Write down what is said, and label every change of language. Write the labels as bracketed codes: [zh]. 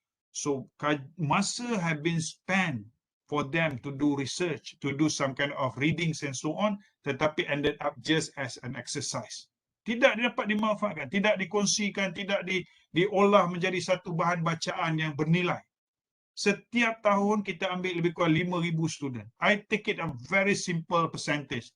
[en] So [ms] masa [en] have been spent for them to do research, to do some kind of readings and so on, [ms] tetapi [en] ended up just as an exercise. [ms] Tidak dapat dimanfaatkan, tidak dikongsikan, tidak diolah menjadi satu bahan bacaan yang bernilai. Setiap tahun kita ambil lebih kurang 5,000 student. [en] I take it a very simple percentage.